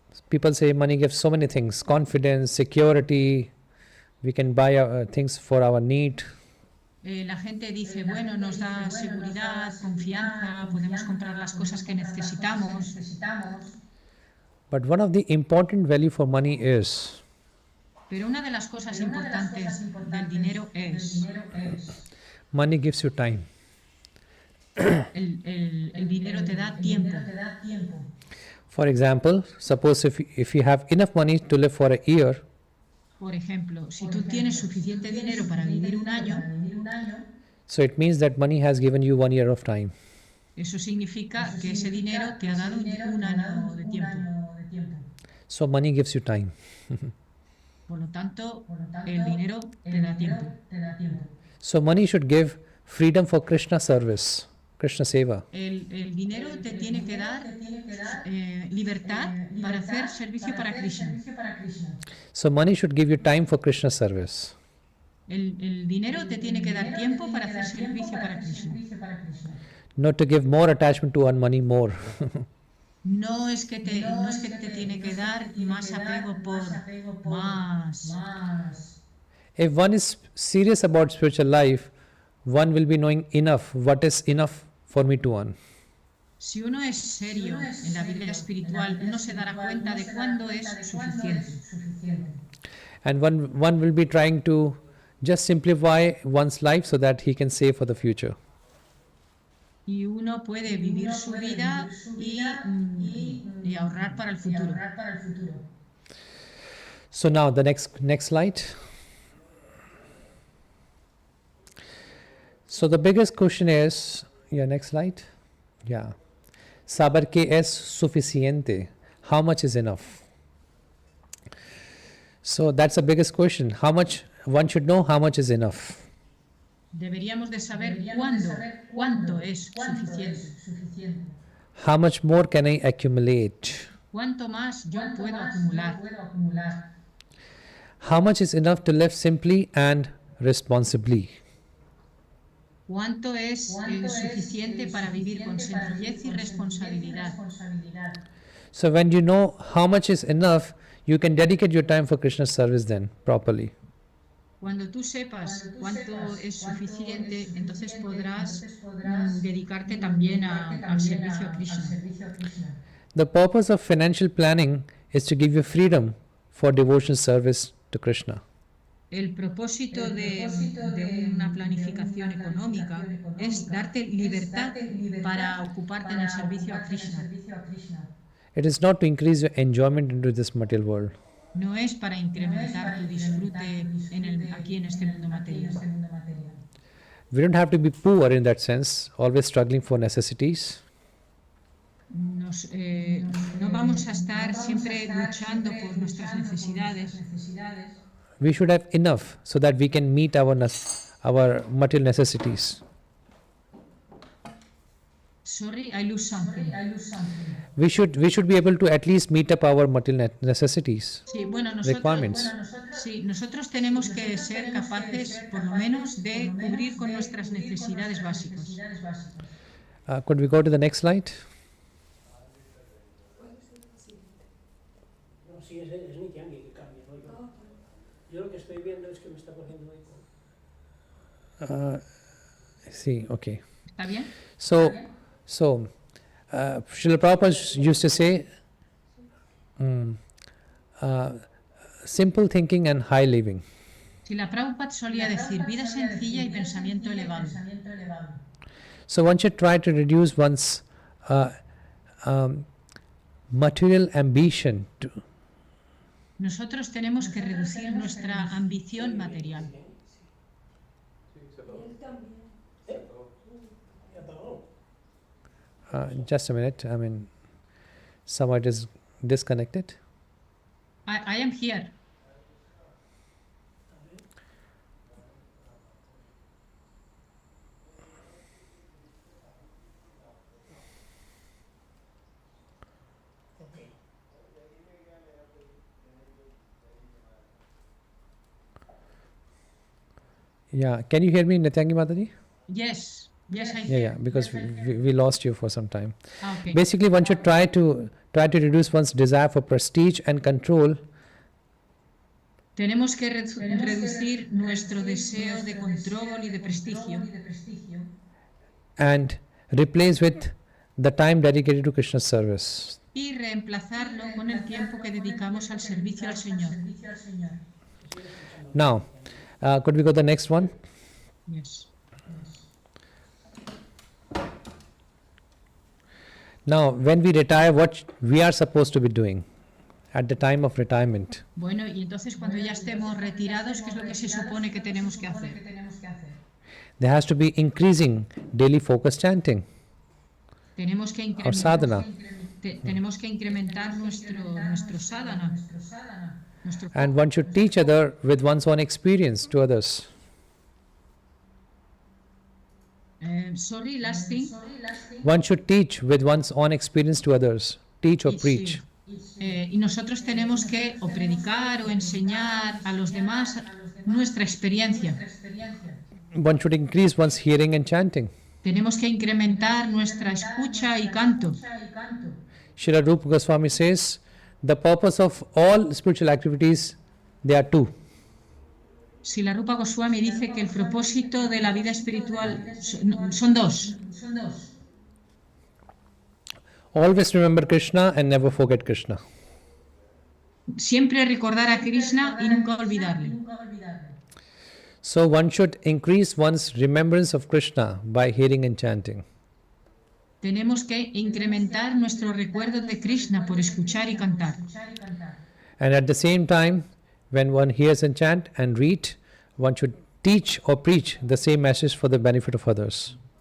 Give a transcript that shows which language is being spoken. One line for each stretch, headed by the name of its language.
English: People say money gives so many things: confidence, security. We can buy things for our need.
Spanish: La gente dice, bueno, nos da seguridad, confianza, podemos comprar las cosas que necesitamos.
English: But one of the important value for money is
Spanish: Pero una de las cosas importantes del dinero es
English: money gives you time.
Spanish: el dinero te da tiempo.
English: For example, suppose if you have enough money to live for a year,
Spanish: Por ejemplo, si tú tienes suficiente dinero para vivir un año,
English: so it means that money has given you 1 year of time.
Spanish: eso significa que ese dinero te ha dado un año de tiempo.
English: So money gives you time.
Spanish: Por lo tanto, el dinero te da tiempo.
English: So money should give freedom for Krishna service, Krishna seva.
Spanish: El dinero te tiene que dar libertad para hacer servicio para Krishna.
English: So money should give you time for Krishna service.
Spanish: El dinero te tiene que dar tiempo para hacer servicio para Krishna.
English: Not to give more attachment to earn money more.
Spanish: No es que te tiene que dar más apego por más.
English: If one is serious about spiritual life, one will be knowing enough, what is enough for me to earn.
Spanish: Si uno es serio en la vida espiritual, uno se dará cuenta de cuándo es suficiente.
English: And one will be trying to just simplify one's life so that he can save for the future.
Spanish: Y uno puede vivir su vida y ahorrar para el futuro.
English: So now the next slide. So the biggest question is, next slide.
Spanish: Saber qué es suficiente?
English: How much is enough? So that's the biggest question. How much one should know how much is enough.
Spanish: Deberíamos de saber cuánto es suficiente.
English: How much more can I accumulate?
Spanish: ¿Cuánto más yo puedo acumular?
English: How much is enough to live simply and responsibly?
Spanish: ¿Cuánto es suficiente para vivir con sencillez y responsabilidad?
English: So when you know how much is enough, you can dedicate your time for Krishna service then properly.
Spanish: Cuando tú sepas cuánto es suficiente, entonces podrás dedicarte también al servicio a Krishna.
English: The purpose of financial planning is to give you freedom for devotion service to Krishna.
Spanish: El propósito de una planificación económica es darte libertad para ocuparte en el servicio a Krishna.
English: It is not to increase your enjoyment into this material world.
Spanish: No es para incrementar tu disfrute aquí en este mundo material.
English: We don't have to be poor in that sense, always struggling for necessities.
Spanish: No vamos a estar siempre luchando por nuestras necesidades.
English: We should have enough so that we can meet our material necessities. Sorry, I lose something. We should be able to at least meet up our material necessities,
Spanish: Sí, bueno,
English: requirements.
Spanish: nosotros tenemos que ser capaces, por lo menos, de cubrir con nuestras necesidades básicas.
English: Could we go to the next slide?
Spanish: No, sí, es mi tiangue que cambia, ¿no? Yo lo que estoy viendo es que me está cogiendo eco.
English: See, okay.
Spanish: ¿Está bien?
English: So, Srila Prabhupada used to say, simple thinking and high living.
Spanish: Si la Prabhupada solía decir vida sencilla y pensamiento elevado.
English: So one should try to reduce one's material ambition to.
Spanish: Nosotros tenemos que reducir nuestra ambición material.
English: Just a minute. I mean, someone is disconnected. I am here. Yeah, can you hear me, Nityangi Mataji? Yes, I Yeah, hear. yeah, because we lost you for some time. Okay. Basically, one should try to reduce one's desire for prestige and control,
Spanish: Tenemos que reducir nuestro deseo de control y de prestigio
English: and replace with the time dedicated to Krishna's service.
Spanish: y reemplazarlo con el tiempo que dedicamos al servicio al Señor.
English: Now, could we go to the next one? Yes. Now, when we retire, what we are supposed to be doing at the time of retirement?
Spanish: Bueno, y entonces cuando ya estemos retirados, ¿qué es lo que se supone que tenemos que hacer?
English: There has to be increasing daily focus chanting
Spanish: Tenemos que
English: or sadhana.
Spanish: tenemos que incrementar nuestro sadhana.
English: And one should teach other with one's own experience to others. Sorry, last thing. One should teach with one's own experience to others. Teach or
Spanish: Sí.
English: preach.
Spanish: Y nosotros tenemos que o predicar o enseñar a los demás nuestra experiencia.
English: One should increase one's hearing and chanting.
Spanish: Tenemos que incrementar nuestra escucha y canto.
English: Srila Rupa Goswami says, the purpose of all spiritual activities, there are two.
Spanish: Si la Rupa Goswami dice que el propósito de la vida espiritual son dos.
English: Always remember Krishna and never forget Krishna.
Spanish: Siempre recordar a Krishna y nunca olvidarle.
English: So one should increase one's remembrance of Krishna by hearing and chanting.
Spanish: Tenemos que incrementar nuestro recuerdo de Krishna por escuchar y cantar.
English: And at the same time, when one hears and chant and read, one should teach or preach the same message for the benefit of others.